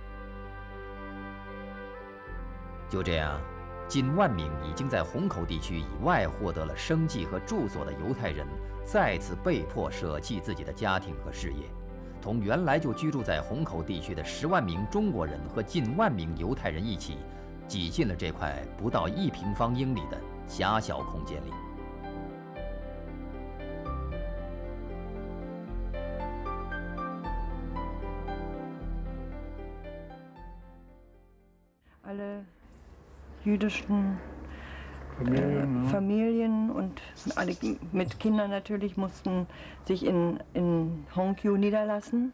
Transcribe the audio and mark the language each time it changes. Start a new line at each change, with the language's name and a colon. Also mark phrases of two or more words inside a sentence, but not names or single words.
Chinese: 就这样，近万名已经在虹口地区以外获得了生计和住所的犹太人，再次被迫舍弃自己的家庭和事业，同原来就居住在虹口地区的10万名中国人和近万名犹太人一起，挤进了这块不到1平方英里的狭小空间里。
German: Alle jüdischen Familien und alle mit Kindern natürlich mussten sich in Hongkou niederlassen.